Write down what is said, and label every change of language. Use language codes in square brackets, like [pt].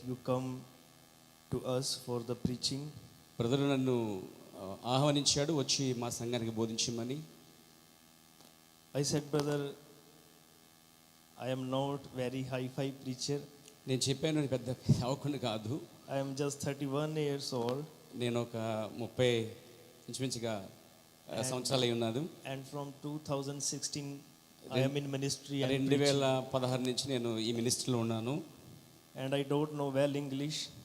[en] come to us for the preaching. [te] Brother నన్ను ఆహ్వానించాడు వచ్చి మా సంఘానికి బోధించమని. [en] I said, brother, I am not very high-fi preacher. [te] నేను చెప్పాను పెద్ద అవకుండా కాదు, [en] I am just 31 years old. [te] నేను ఒక 30 ఇంచుమించుగా సంవత్సరాలు అయి ఉన్నాను. [en] And from 2016 I am in ministry and [te] 2016 నుంచి నేను ఈ మినిస్ట్రీలో ఉన్నాను. [en] And I don't know well English.